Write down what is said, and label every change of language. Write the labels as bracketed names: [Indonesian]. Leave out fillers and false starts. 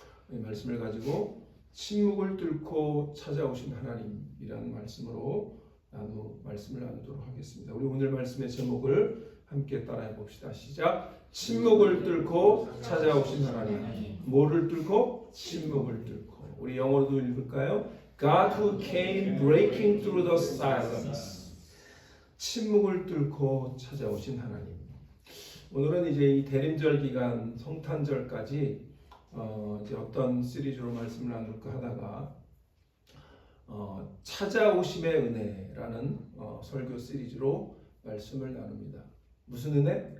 [Korean] 이 말씀을 가지고 침묵을 뚫고 찾아오신 하나님이라는 말씀으로 말씀을 나누도록 하겠습니다. 우리 오늘 말씀의 제목을 함께 따라해 봅시다. 시작. 침묵을 뚫고 찾아오신 하나님. 뭐를 뚫고? 침묵을 뚫고. 우리 영어로도 읽을까요? [English] God who came breaking through the silence. [Korean] 침묵을 뚫고 찾아오신 하나님. 오늘은 이제 이 대림절 기간 성탄절까지 이제 어떤 시리즈로 말씀을 나눌까 하다가 찾아오심의 은혜라는 설교 시리즈로 말씀을 나눕니다. 무슨 은혜?